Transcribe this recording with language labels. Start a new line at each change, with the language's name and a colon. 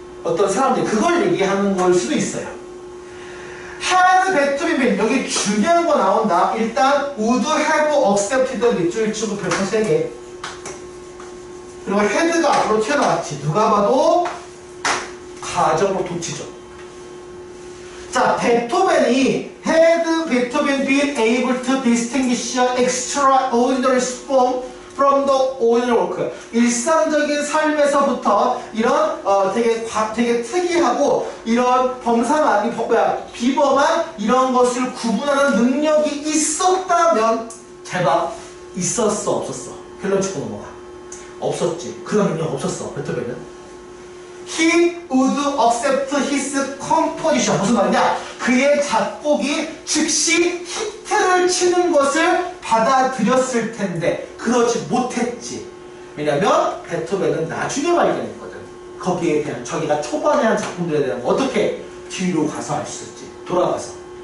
Korean: 어떤 사람들이 그걸 얘기하는 걸 수도 있어요. had 베토벤 여기 중요한 거 나온다. 일단
English: would have accepted
Korean: 밑줄 치고 별표 3개. 그리고 had가 앞으로 튀어나왔지. 누가 봐도 가정으로 도치죠. 자, 베토벤이
English: had 베토벤 been able to distinguish an extraordinary form from the ordinary work.
Korean: 일상적인 삶에서부터 이런 되게 특이하고 이런 비범한 이런 것을 구분하는 능력이 있었다면 잘 봐. 있었어 없었어? 결론 치고 넘어가. 없었지. 그런 능력 없었어. 베토벤은.
English: He would accept his composition.
Korean: 무슨 말이냐? 그의 작곡이 즉시 히트를 치는 것을 받아들였을 텐데 그러지 못했지. 왜냐면 베토벤은 나중에 발견했거든. 거기에 대한 저기가 초반에 한 작품들에 대한 거 어떻게 뒤로 가서 알 수 있지. 돌아가서.